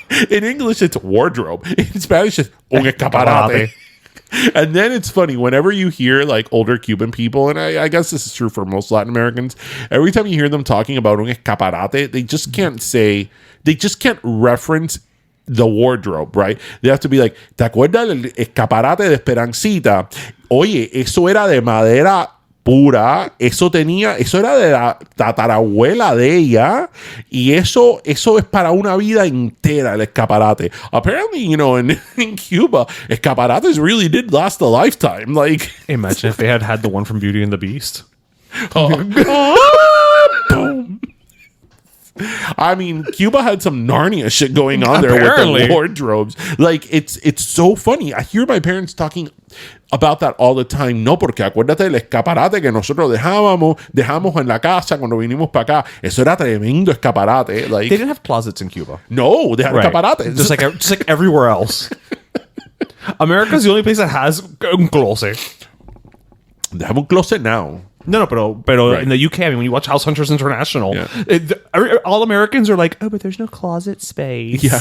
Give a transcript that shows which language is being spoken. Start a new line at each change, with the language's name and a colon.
English: In English, it's wardrobe. In Spanish, it's un escaparate. And then it's funny, whenever you hear like older Cuban people, and I guess this is true for most Latin Americans, every time you hear them talking about un escaparate, they just can't reference the wardrobe, right?
Spanish: They have to be like, ¿te acuerdas del escaparate de Esperancita? Oye, eso era de madera pura, eso era de la tatarabuela de ella, y eso es para una vida entera, el escaparate.
English: Apparently, you know, in Cuba, escaparates really did last a lifetime. Like, imagine if they had the one from Beauty and the Beast. Boom. I mean, Cuba had some Narnia shit going on there with the wardrobes. Like, it's so funny. I hear my parents talking about that all the time.
Spanish: No, porque acuérdate del escaparate que nosotros dejamos en la casa cuando vinimos para acá. Eso era tremendo escaparate. Like,
English: they didn't have closets in Cuba. No, they had escaparates. Just like everywhere else. America's the only place that has un closet. They have un closet now. No, pero in the UK, I mean, when you watch House Hunters International, all Americans are like, oh, but there's no closet space. Yeah.